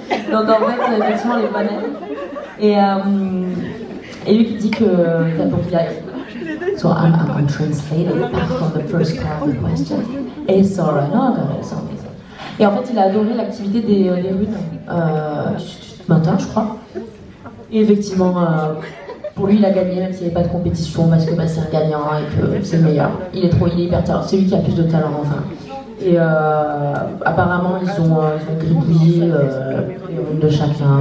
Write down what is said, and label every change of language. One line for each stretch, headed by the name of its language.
French: Donc en fait, effectivement, les panels. Et lui qui dit que. Donc il a.
English: So I'm translating back from the first part of the question. Et Sora, no, I got it, it's amazing.
French: Et en fait, il a adoré l'activité des runes ce matin, je crois. Et effectivement, pour lui, il a gagné, même s'il n'y avait pas de compétition, parce que c'est un gagnant et que c'est le meilleur. Il est hyper talent. C'est lui qui a plus de talent, enfin. Et apparemment, ils ont gribouillé les runes de chacun.